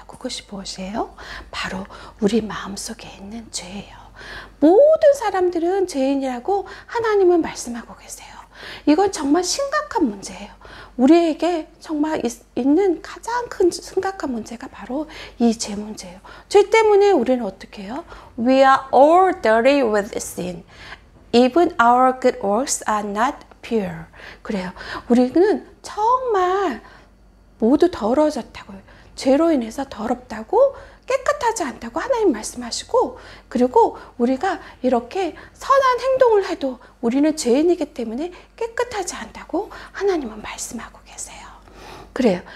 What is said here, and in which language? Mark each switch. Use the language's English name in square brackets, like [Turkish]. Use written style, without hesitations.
[Korean] 그것이 무엇이에요? 바로 우리 마음속에 있는 죄예요. 모든 사람들은 죄인이라고 하나님은 말씀하고 계세요. 이건 정말 심각한 문제예요. 우리에게 정말 있는 가장 큰 심각한 문제가 바로 이 죄 문제예요. 죄 때문에 우리는 어떻게 해요? [English] We are all dirty with sin. Even our good works are not pure. [Korean] 그래요. 우리는 정말 모두 더러워졌다고요. 죄로 인해서 더럽다고 깨끗하지 않다고 하나님 말씀하시고, 그리고 우리가 이렇게 선한 행동을 해도 우리는 죄인이기 때문에 깨끗하지 않다고 하나님은 말씀하고 계세요. 그래요.